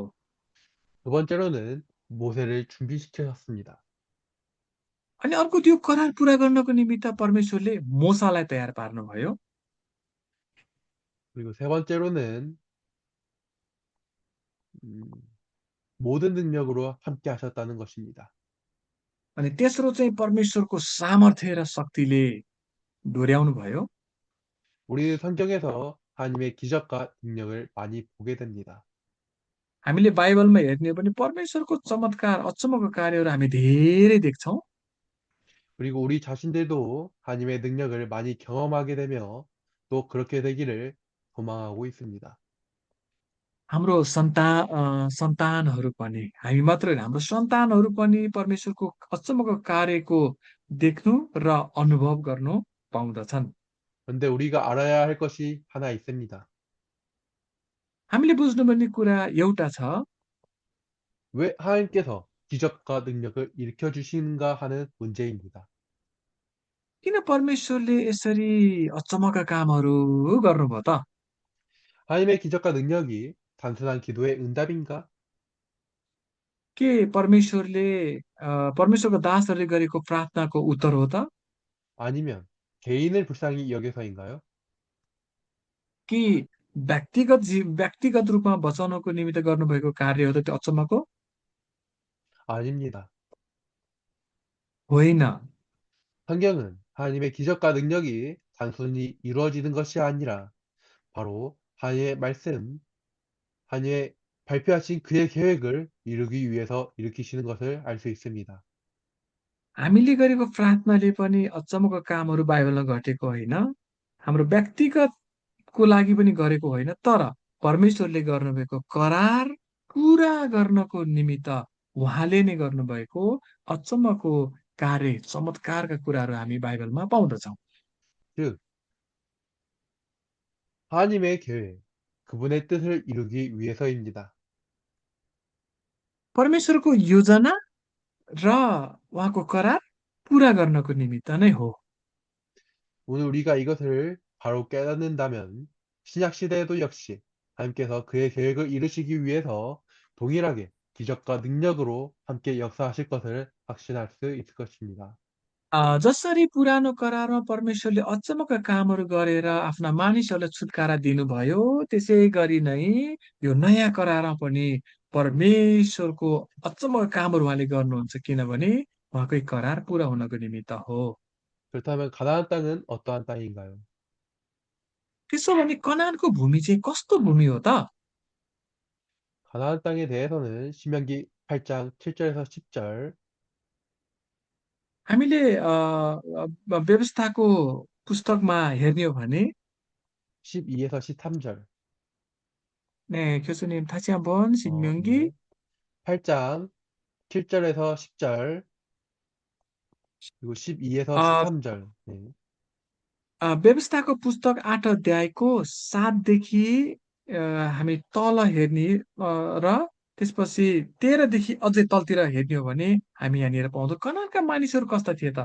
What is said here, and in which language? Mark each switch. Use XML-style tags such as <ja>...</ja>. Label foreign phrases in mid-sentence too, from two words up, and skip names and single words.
<ko>두 번째로는 모세를 준비시키셨습니다.</ko> <ne>अनि अर्को त्यो करार पुरा गर्नको निमित्त परमेश्वरले मोसालाई तयार पार्नुभयो।</ne> <ko>그리고 세 번째로는 음, 모든 능력으로 함께 하셨다는 것입니다.</ko> <ne>अनि तेस्रो चाहिँ परमेश्वरको सामर्थ्य र शक्तिले डोर्याउनु भयो।</ne> <ko>우리는 성경에서 하나님의 기적과 능력을 많이 보게 됩니다.</ko> <ne>हामीले बाइबलमा हेर्ने हो भने परमेश्वरको चमत्कार अचम्मको कार्यहरू हामी धेरै देख्छौँ।</ne> <ko>그리고 우리 자신들도 하나님의 능력을 많이 경험하게 되며 또 그렇게 되기를 소망하고 있습니다.</ko> <ne>हाम्रो सन्तानहरू पनि हामी मात्र होइन हाम्रो सन्तानहरू पनि परमेश्वरको अचम्मको कार्यको देख्नु र अनुभव गर्नु पाउँदछन्।</ne> <ko>그런데 우리가 알아야 할 것이 하나 있습니다.</ko> <ne>हामीले बुझ्नुपर्ने कुरा एउटा छ,</ne> <ko>왜 하나님께서 기적과 능력을 일으켜 주시는가 하는 문제입니다.</ko> <ne>किन परमेश्वरले यसरी अचम्मका कामहरू गर्नुभयो त?</ne> <ko>하나님의 기적과 능력이 단순한 기도의 응답인가?</ko> <ne>के परमेश्वरले परमेश्वरको दासहरूले गरेको प्रार्थनाको उत्तर हो त?</ne> <ko>아니면 개인을 불쌍히 여겨서인가요?</ko> <ne>कि व्यक्तिगत रूपमा बचाउनको निमित्त गर्नुभएको कार्य हो त त्यो अचम्मको?</ne> <ko>아닙니다.</ko> <ne>होइन।</ne> <ko>성경은 하나님의 기적과 능력이 단순히 이루어지는 것이 아니라 바로 하나님의 말씀, 하나님의 발표하신 그의 계획을 이루기 위해서 일으키시는 것을 알 수 있습니다.</ko> <ne>हामीले गरेको प्रार्थनाले पनि अचम्मको कामहरू बाइबलमा घटेको होइन। हाम्रो व्यक्तिगतको लागि पनि गरेको होइन, तर परमेश्वरले गर्नुभएको करार पुरा गर्नको निमित्त उहाँले नै गर्नुभएको अचम्मको कार्य चमत्कारका कुराहरू हामी बाइबलमा पाउँदछौँ।</ne> <ko>즉, 하나님의 계획, 그분의 뜻을 이루기 위해서입니다.</ko> <ne>परमेश्वरको योजना र उहाँको करार पुरा गर्नको निमित्त नै हो।</ne> <ko>오늘 우리가 이것을 바로 깨닫는다면 신약 시대에도 역시 하나님께서 그의 계획을 이루시기 위해서 동일하게 기적과 능력으로 함께 역사하실 것을 확신할 수 있을 것입니다.</ko> <ne>जसरी पुरानो करारमा परमेश्वरले अचम्मका कामहरू गरेर आफ्ना मानिसहरूलाई छुटकारा दिनुभयो, त्यसै गरी नै यो नयाँ करारमा पनि परमेश्वरको अचम्मका कामहरू उहाँले गर्नुहुन्छ, किनभने उहाँकै करार पुरा हुनको निमित्त हो।</ne> <ko>그렇다면 가나안 땅은 어떠한 땅인가요?</ko> <ne>त्यसो भने कनानको भूमि चाहिँ कस्तो भूमि हो त?</ne> <ko>가나안 땅에 대해서는 신명기 8장 7절에서 10절,</ko> <ne>हामीले व्यवस्थाको पुस्तकमा हेर्ने हो भने</ne> <ko>12에서 13절, 네, 교수님 다시 한번 신명기 네. 8장 7절에서 10절, 그리고 12에서 어, 13절. 네.</ko> <ne>व्यवस्थाको पुस्तक 8 अध्यायको 7देखि हामी तल हेर्ने र त्यसपछि 13देखि अझै तलतिर हेर्ने हो भने हामी यहाँनिर पाउँछौँ कनानका मानिसहरू कस्ता थिए त?</ne>